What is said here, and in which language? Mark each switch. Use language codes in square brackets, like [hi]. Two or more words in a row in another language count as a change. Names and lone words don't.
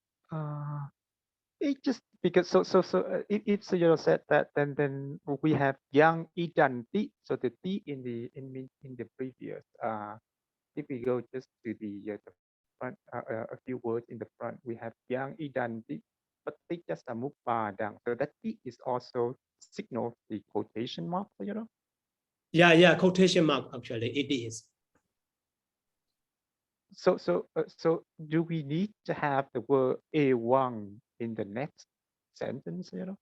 [en] It just because if Sayadaw said that, then we have [pi] yang idan ti. [en] So the ti in the previous. If we go just to the front, a few words in the front, we have [pi] yang idan ti paticca samuppadang. [en] So that ti is also signals the quotation mark, Sayadaw. Yeah, quotation mark. Actually, it is. So do we need to have the word ewang in the next sentence,